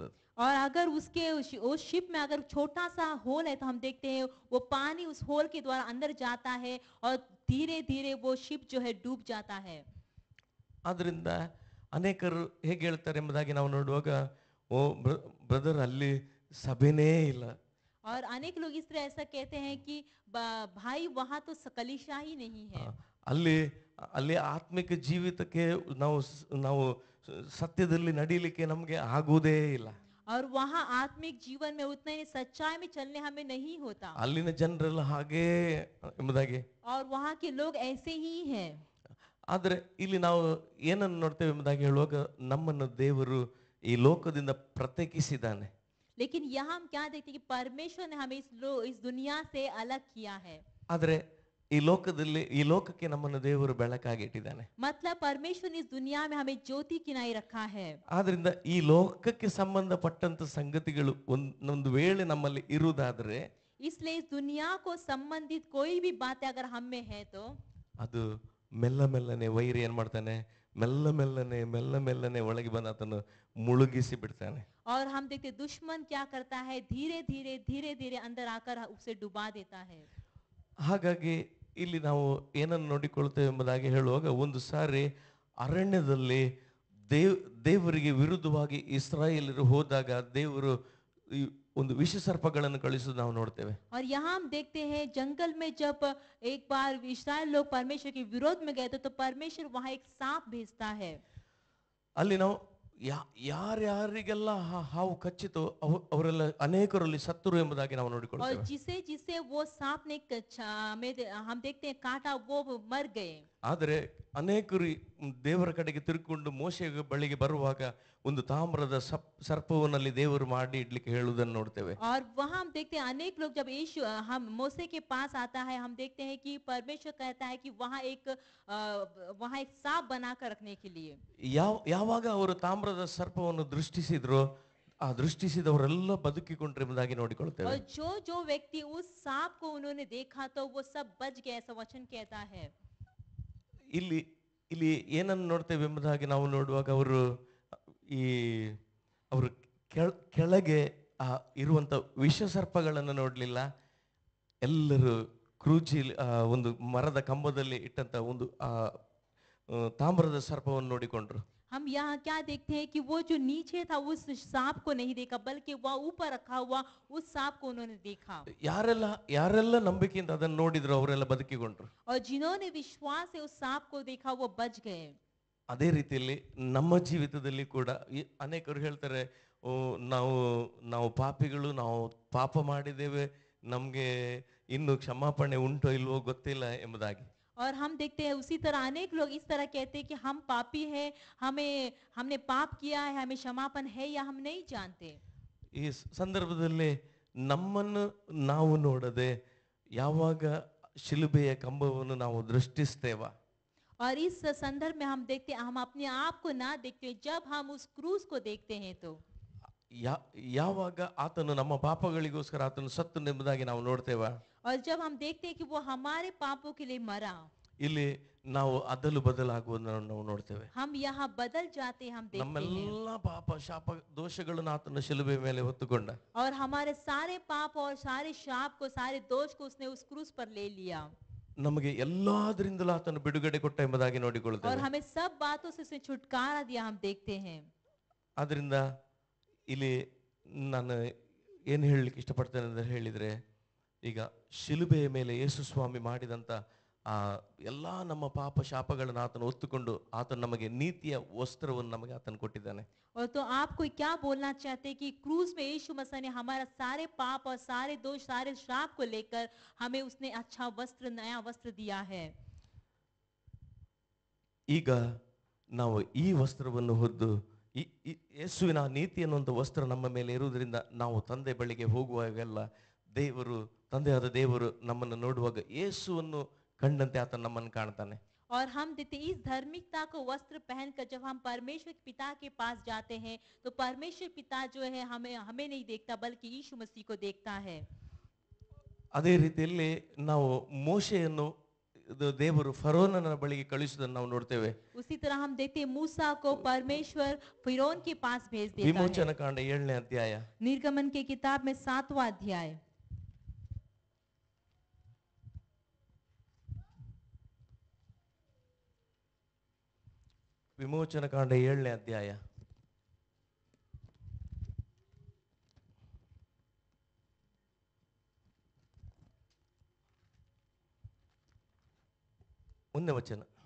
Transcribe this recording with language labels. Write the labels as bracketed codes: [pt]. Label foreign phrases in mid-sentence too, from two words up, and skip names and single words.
[hi] और अगर उसके उस शिप में अगर छोटा सा होल है तो हम देखते हैं वो पानी उस होल के द्वारा अंदर जाता है और धीरे धीरे वो शिप जो है डूब जाता है। [kn] ಆದ್ರಿಂದ ಅನೇಕರು ಹೇಗೆ ಹೇಳ್ತಾರೆ ಎಂಬುದಾಗಿ ನಾವು ನೋಡುವಾಗ, ಓ ಬ್ರದರ್ ಅಲ್ಲಿ ಸಭೆನೇ ಇಲ್ಲ. [hi] और अनेक लोग इस तरह ऐसा कहते हैं कि भाई वहां तो कलीसिया ही नहीं है। [kn] ಅಲ್ಲಿ ಆತ್ಮಿಕ ಜೀವಿತಕ್ಕೆ ನಾವು ಸತ್ಯದಲ್ಲಿ ನಡೀಲಿಕ್ಕೆ ನಮಗೆ ಆಗುವುದೇ ಇಲ್ಲ. [hi] और वहाँ आत्मिक जीवन में उतने सच्चाई में चलने हमें नहीं होता। [kn] ಅಲ್ಲಿನ ಜನರೆಲ್ಲ ಹಾಗೆ ಎಂಬುದಾಗಿ, [hi] और वहाँ के लोग ऐसे ही हैं। [kn] ಆದರೆ ಇಲ್ಲಿ ನಾವು ಏನನ್ನು ನೋಡ್ತೇವೆ ಎಂಬುದಾಗಿ ಹೇಳುವಾಗ ನಮ್ಮನ್ನು ದೇವರು ಈ ಲೋಕದಿಂದ ಪ್ರತ್ಯೇಕಿಸಿದ್ದಾನೆ. [hi] लेकिन यहाँ हम क्या देखते हैं कि परमेश्वर ने हमें इस दुनिया से अलग किया है. [kn] ಆದರೆ ಈ ಲೋಕಕ್ಕೆ ನಮ್ಮನ್ನು ದೇವರು ಬೆಳಕಾಗಿ ಇಟ್ಟಿದ್ದಾನೆ. [hi] मतलब परमेश्वर ने इस दुनिया में हमें ज्योति किनाई रखा है. [kn] ಆದ್ರಿಂದ ಈ ಲೋಕಕ್ಕೆ ಸಂಬಂಧಪಟ್ಟಂತ ಸಂಗತಿಗಳು ಒಂದೊಂದು ವೇಳೆ ನಮ್ಮಲ್ಲಿ ಇರುವುದಾದ್ರೆ, [hi] इसलिए इस दुनिया को संबंधित कोई भी बातें अगर हम में है तो [kn] ಅದು ಮೆಲ್ಲ ಮೆಲ್ಲನೆ ವೈರಿ ಏನ್ ಮಾಡ್ತಾನೆ, ಮೆಲ್ಲ ಮೆಲ್ಲನೆ ಒಳಗೆ ಬಂದು ಆತನು ಮುಳುಗಿಸಿ ಬಿಡ್ತಾನೆ. [hi] और हम देखते दुश्मन क्या करता है, धीरे धीरे अंदर आकर उसे डुबा देता है. [kn] ಹಾಗಾಗಿ ಇಲ್ಲಿ ನಾವು ಏನನ್ನು ನೋಡಿಕೊಳ್ತೇವೆ ಎಂಬುದಾಗಿ ಹೇಳುವಾಗ, ಒಂದು ಸಾರಿ ಅರಣ್ಯದಲ್ಲಿ ದೇವರಿಗೆ ವಿರುದ್ಧವಾಗಿ ಇಸ್ರಾಯೇಲರು ಹೋದಾಗ ದೇವರು ಈ ಒಂದು ವಿಷ ಸರ್ಪಗಳನ್ನು ಕಳಿಸುವುದು ನಾವು ನೋಡ್ತೇವೆ. [hi] और यहाँ हम देखते हैं जंगल में जब एक बार इस्राएल लोग परमेश्वर के विरोध में गए तो परमेश्वर वहां एक सांप भेजता है. [kn] ಅಲ್ಲಿ ನಾವು ಯಾರ್ಯಾರಿಗೆಲ್ಲ ಹಾವು ಕಚ್ಚಿತು ಅವರೆಲ್ಲ ಅನೇಕರಲ್ಲಿ ಸತ್ತರು ಎಂಬುದಾಗಿ ನಾವು [hi] और [kn] ನೋಡಿಕೊಳ್ಳುತ್ತೇವೆ. [hi] जिसे जिसे वो सांप ने हम देखते हैं काटा, वो मर गए. [kn] ಆದರೆ ಅನೇಕರು ದೇವರ ಕಡೆಗೆ ತಿರುಗಿಕೊಂಡು ಮೋಶೆಯ ಬಳಿಗೆ ಬರುವಾಗ ಒಂದು ತಾಮ್ರದ ಸರ್ಪವನ್ನಲ್ಲಿ ದೇವರು ಮಾಡಿ ಇಡ್ಲಿಕ್ಕೆ ಹೇಳುವುದನ್ನು ನೋಡ್ತೇವೆ. [hi] और वहां हम देखते हैं अनेक लोग जब यीशु हम मूसे के पास आता है, हम देखते हैं कि परमेश्वर कहता है कि वहां एक सांप बनाकर रखने के लिए. [kn] ಯಾವಾಗ ಅವರು ತಾಮ್ರದ ಸರ್ಪವನ್ನು ದೃಷ್ಟಿಸಿದ್ರು, ಆ ದೃಷ್ಟಿಸಿದವರೆಲ್ಲ ಬದುಕಿಕೊಂಡ್ರು ಎಂಬುದಾಗಿ ನೋಡಿಕೊಳ್ತೇವೆ. [hi] और जो व्यक्ति उस सांप को उन्होंने देखा तो वो सब बच गए, ऐसा वचन कहता है. [kn] ಇಲ್ಲಿ ಏನನ್ನು ನೋಡ್ತೇವೆ ಎಂಬುದಾಗಿ ನಾವು ನೋಡುವಾಗ ಅವರು ಕೆಳಗೆ ಇರುವಂತ ವಿಷ ಸರ್ಪಗಳನ್ನು ನೋಡ್ಲಿಲ್ಲ. ಎಲ್ಲರೂ ಕ್ರೂಚಿ ಒಂದು ಮರದ ಕಂಬದಲ್ಲಿ ಇಟ್ಟಂತ ಒಂದು ತಾಮ್ರದ ಸರ್ಪವನ್ನು ನೋಡಿಕೊಂಡ್ರು. [hi] हम यहाँ क्या देखते हैं कि वो जो नीचे था उस सांप को नहीं देखा, बल्कि वह ऊपर रखा हुआ उस सांप को उन्होंने देखा. [kn] ಯಾರೆಲ್ಲ ನಂಬಿಕೆಯಿಂದ ಅದನ್ನು ನೋಡಿದ್ರು ಅವರೆಲ್ಲ ಬದುಕಿಕೊಂಡ್ರು. [hi] और जिन्होंने विश्वास से उस सांप को देखा वो बच गए. [kn] ಅದೇ ರೀತಿಯಲ್ಲಿ ನಮ್ಮ ಜೀವಿತದಲ್ಲಿ ಕೂಡ ಅನೇಕರು ಹೇಳ್ತಾರೆ, ನಾವು ಪಾಪಿಗಳು, ನಾವು ಪಾಪ ಮಾಡಿದ್ದೇವೆ, ನಮ್ಗೆ ಇನ್ನು ಕ್ಷಮಾಪಣೆ ಉಂಟೋ ಇಲ್ವೋ ಗೊತ್ತಿಲ್ಲ ಎಂಬುದಾಗಿ. [hi] और हम देखते हैं उसी तरह अनेक लोग इस तरह कहते हैं कि हम पापी हैं, हमने पाप किया है, हमें क्षमापण है या हम नहीं जानते. [kn] ಈ ಸಂದರ್ಭದಲ್ಲಿ ನಮ್ಮನ್ನು ನಾವು ನೋಡದೆ ಯಾವಾಗ ಶಿಲುಬೆಯ ಕಂಬವನ್ನು ನಾವು ದೃಷ್ಟಿಸ್ತೇವಾ, [hi] और इस संदर्भ में हम देखते हैं, हम अपने आप को ना देखते हैं, जब हम उस क्रूस को देखते हैं तो [kn] ಯಾವಾಗ ಆತನು ನಮ್ಮ ಪಾಪಗಳಿಗೋಸ್ಕರ ಆತನು ಸತ್ತು ಎಂಬುದಾಗಿ ನಾವು ನೋಡ್ತೇವಾ, [hi] और जब हम देखते हैं कि वो हमारे पापों के लिए मरा, [kn] ಇಲ್ಲಿ ನಾವು ಅದಲು ಬದಲಾಗುವುದನ್ನು ನಾವು ನೋಡ್ತೇವೆ. [hi] हम यहाँ बदल जाते हैं, हम देखते हैं. [kn] ನಮ್ಮೆಲ್ಲ ಪಾಪ ಶಾಪ ದೋಷಗಳನ್ನು ಆತನು ಶಿಲುಬೆ ಮೇಲೆ ಹೊತ್ತುಕೊಂಡ. [hi] और हमारे सारे पाप और सारे शाप को, सारे दोष को उसने उस क्रूस पर ले लिया. [kn] ನಮಗೆ ಎಲ್ಲಾದ್ರಿಂದಲೂ ಆತನು ಬಿಡುಗಡೆ ಕೊಟ್ಟ ಎಂಬುದಾಗಿ [hi] और [kn] ನೋಡಿಕೊಳ್ಳುತ್ತೇವೆ. [hi] हमें सब बातों से उसने छुटकारा दिया, हम देखते हैं. [kn] ಆದ್ರಿಂದ ಇಲ್ಲಿ ನಾನು ಏನು ಹೇಳಲಿಕ್ಕೆ ಇಷ್ಟಪಡ್ತೇನೆ ಅಂತ ಹೇಳಿದ್ರೆ, ಈಗ ಶಿಲುಬೆಯ ಮೇಲೆ ಯೇಸು ಸ್ವಾಮಿ ಮಾಡಿದಂತ ಎಲ್ಲಾ ನಮ್ಮ ಪಾಪ ಶಾಪಗಳನ್ನು ಆತನು ಹೊತ್ತುಕೊಂಡು ಆತನು ನಮಗೆ ನೀತಿಯ ವಸ್ತ್ರವನ್ನು ನಮಗೆ ಆತನು ಕೊಟ್ಟಿದ್ದಾನೆ. [hi] और तो आपको क्या बोलना चाहते हैं कि क्रूस में यीशु मसीह ने हमारा सारे पाप और सारे दोष, सारे श्राप को लेकर हमें उसने अच्छा वस्त्र, नया वस्त्र दिया है. [kn] ಈಗ ನಾವು ಈ ವಸ್ತ್ರವನ್ನು ಹೊದ್ದು ಯೇಸುವಿನ ನೀತಿ ಅನ್ನುವಂಥ ವಸ್ತ್ರ ನಮ್ಮ ಮೇಲೆ ಇರುವುದರಿಂದ ನಾವು ತಂದೆ ಬಳಿಗೆ ಹೋಗುವಾಗೆಲ್ಲ ತಂದೆಯಾದ ದೇವರು ನಮ್ಮನ್ನು ನೋಡುವಾಗ ಯೇಸುವನ್ನು ಕಂಡಂತೆ ಆತ ನಮ್ಮನ್ನು ಕಾಣ್ತಾನೆ. [hi] और हम देखते इस धार्मिकता को वस्त्र पहनकर जब हम परमेश्वर पिता के पास जाते हैं तो परमेश्वर पिता जो है हमें नहीं देखता, बल्कि यीशु मसीह को देखता है. [kn] ಅದೇ ರೀತಿಯಲ್ಲಿ ನಾವು ಮೋಶೆಯನ್ನು ದೇವರು ಫರೋನನ ಬಳಿಗೆ ಕಳಿಸುವುದನ್ನು ನಾವು ನೋಡ್ತೇವೆ. [hi] उसी तरह हम देखते हैं मूसा को परमेश्वर फिरौन के पास भेज देता है. [kn] ವಿಮೋಚನ ಕಾಂಡ 7ನೇ ಅಧ್ಯಾಯ. [hi] निर्गमन के किताब में 7वां अध्याय. [kn] ವಿಮೋಚನ ಕಾಂಡ 7ನೇ ಅಧ್ಯಾಯ. ಮುಂದೆ ವಚನ.